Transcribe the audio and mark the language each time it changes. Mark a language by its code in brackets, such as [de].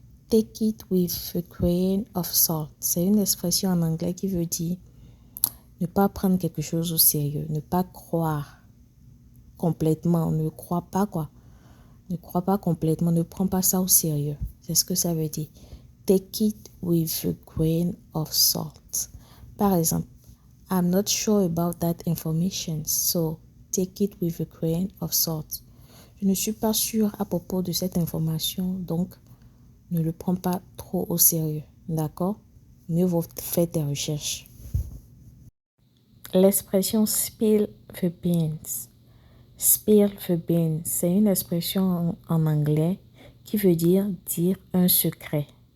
[en] Take it with a grain of salt. [fr] C'est une expression en anglais qui veut dire ne pas prendre quelque chose au sérieux, ne pas croire complètement, ne crois pas quoi. Ne crois pas complètement, ne prends pas ça au sérieux. C'est ce que ça veut dire. [en] Take it with a grain of salt. [fr] Par exemple, [en] I'm not sure about that information, so take it with a grain of salt. [fr] Je ne suis pas sûre à propos de cette information, donc ne le prends pas trop au sérieux. D'accord? Mieux vaut faire tes recherches. L'expression [en] spill the beans. Spill the beans, [fr] c'est une expression en anglais qui veut dire un secret.